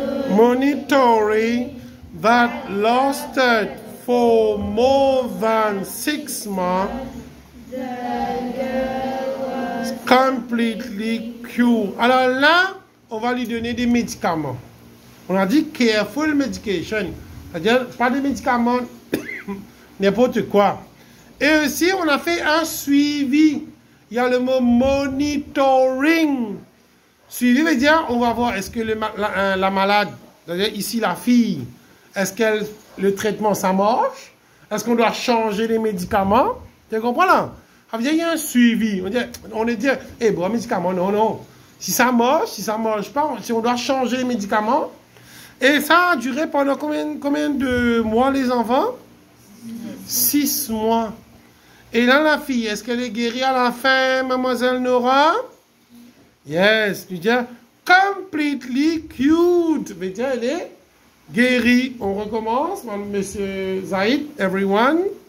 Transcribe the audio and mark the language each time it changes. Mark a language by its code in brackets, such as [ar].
[en] Monitoring that lasted for more than 6 months. Completely cured. [fr] Alors là, on va lui donner des médicaments. On a dit [en] careful medication. [fr] C'est-à-dire pas des médicaments, n'importe quoi. Et aussi, on a fait un suivi. Il y a le mot monitoring. Suivi veut dire, on va voir, est-ce que la malade, c'est-à-dire ici la fille, est-ce que le traitement, ça marche? Est-ce qu'on doit changer les médicaments? Tu comprends là? Ça veut dire, il y a un suivi. On est dit, eh, bon, médicament, non. Si ça marche pas, si on doit changer les médicaments. Et ça a duré pendant combien de mois, les enfants? 6 mois. Et là, la fille, est-ce qu'elle est guérie à la fin, mademoiselle Nora? [en] Yes. [fr] Tu dis, [en] completely cured. [fr] Mais tiens, elle est guérie. On recommence, monsieur Zaid, everyone.